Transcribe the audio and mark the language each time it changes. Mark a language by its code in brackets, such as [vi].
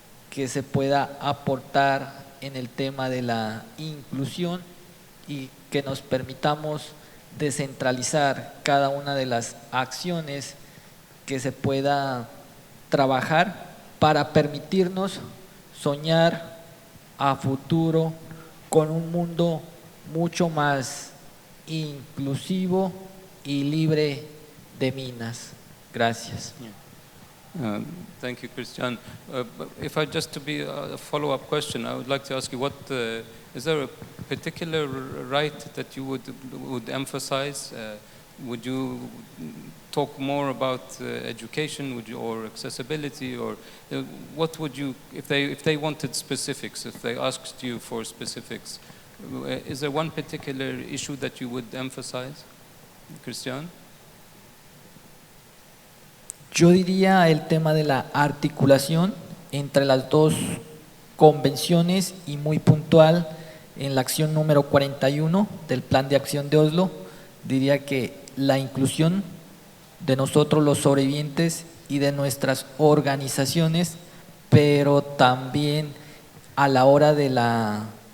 [es] que se pueda aportar en el tema de la inclusión y que nos permitamos descentralizar cada una de las acciones que se pueda trabajar para permitirnos soñar a futuro con un mundo mucho más inclusivo y libre de minas. Gracias. [en] Thank you, Christian. If I just to be a follow-up question, I would like to ask you, is there a particular right that you would emphasize? Would you talk more about education, or accessibility, or what would you, if they wanted specifics, if they asked you for specifics, Is there one particular issue that you would emphasize, Christian? [es] Yo diría el tema de la articulación entre las dos convenciones y muy puntual en la acción número 41 del Plan de Acción de Oslo. Diría que la inclusión de nosotros los sobrevivientes y de nuestras organizaciones, pero también a la hora de la